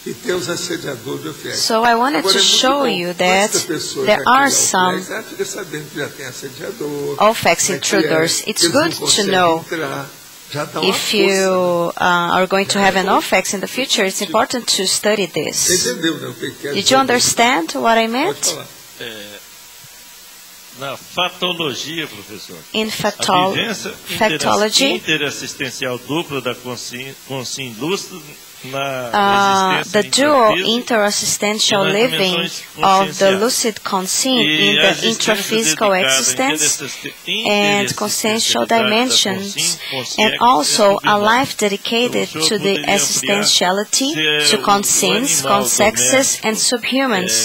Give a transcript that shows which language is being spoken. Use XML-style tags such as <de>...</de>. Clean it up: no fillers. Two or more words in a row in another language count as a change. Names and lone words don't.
<en>So I wanted to show you that there are some OFAC intruders. It's good to know if you are going to have an OFAC in the future. It's important to study this. Did you understand what I meant?</en> <pt>Na fatologia, professor.</pt> <en>In factology,</en> <pt>interassistencial dupla da consciência lúcida</pt> <en>the dual interassistential living of the lucid conscience in the intraphysical existence and consciential dimensions, and also a life dedicated to the existentiality, to conscience, consexes, and subhumans.</en>